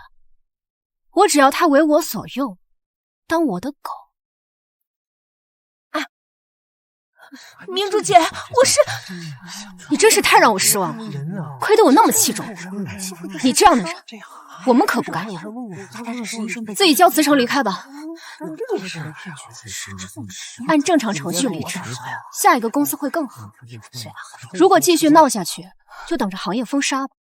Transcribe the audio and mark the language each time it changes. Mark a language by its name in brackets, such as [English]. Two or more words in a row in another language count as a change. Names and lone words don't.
[Chinese] 我只要他為我所用，當我的狗。明珠姐，我是…… 你真是太讓我失望了，虧得我那麼器重你這樣的人，我們可不敢。自己交辭呈離開吧，按正常程序離職，下一個公司會更好。如果繼續鬧下去，就等着行業封殺吧。